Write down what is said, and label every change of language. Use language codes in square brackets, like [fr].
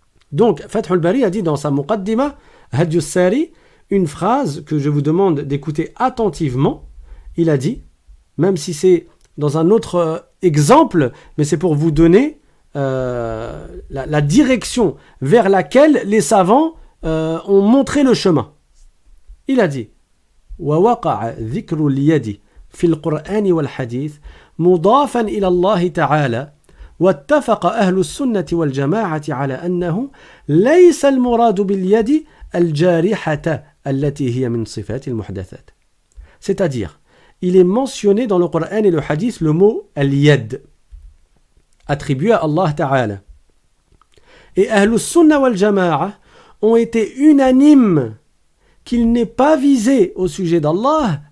[fr] Donc, Fathul Bari a dit dans sa Muqaddima, Hadiyus Sari, une phrase que je vous demande d'écouter attentivement. Il a dit, même si c'est dans un autre exemple, mais c'est pour vous donner la direction vers laquelle les savants ont montré le chemin. Il a dit, [ar] وَوَقَعَ ذِكْرُ الْيَدِ فِي الْقُرْآنِ وَالْحَدِيثِ مضافا إلى الله تعالى واتفق أهل السنة والجماعة على أنه ليس المراد باليد الجارحة التي هي من صفات المحدثات. [fr] C'est-à-dire, il est mentionné dans le Coran et le Hadith le mot al-yad, attribué à Allah Ta'ala. Et Ahlus Sunnah wal Jama'a ont été unanimes qu'il n'est pas visé au sujet d'Allah